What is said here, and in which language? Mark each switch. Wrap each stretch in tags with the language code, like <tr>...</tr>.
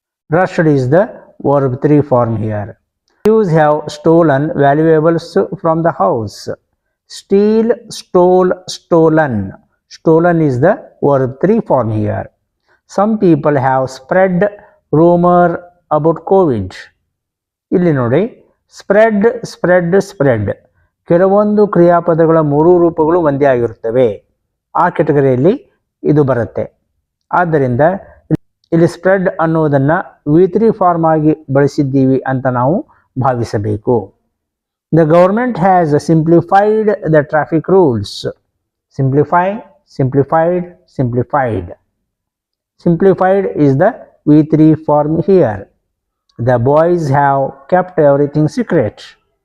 <en>Rushed is the verb 3 form here. Thieves have stolen valuables from the house. Steal, stole, stolen. Stolen is the verb 3 form here. Some people have spread rumor about COVID.</en> <kn>ಇಲ್ಲಿ ನೋಡಿ, spread, spread, spread. ಕೆಲವೊಂದು ಕ್ರಿಯಾಪದಗಳ ಮೂರು ರೂಪಗಳು ಒಂದೇ ಆಗಿರುತ್ತವೆ. ಆ ಕೆಟಗರಿಯಲ್ಲಿ ಇದು ಬರುತ್ತೆ. ಆದ್ದರಿಂದ ಇಲ್ಲಿ ಸ್ಪ್ರೆಡ್ ಅನ್ನೋದನ್ನು V3 ಫಾರ್ಮ್ ಆಗಿ ಬಳಸಿದ್ದೀವಿ ಅಂತ ನಾವು ಭಾವಿಸಬೇಕು.</kn> <en>The government has simplified the traffic rules. Simplify, simplified, simplified. Simplified is the V3 form here. The boys have kept everything secret.</en>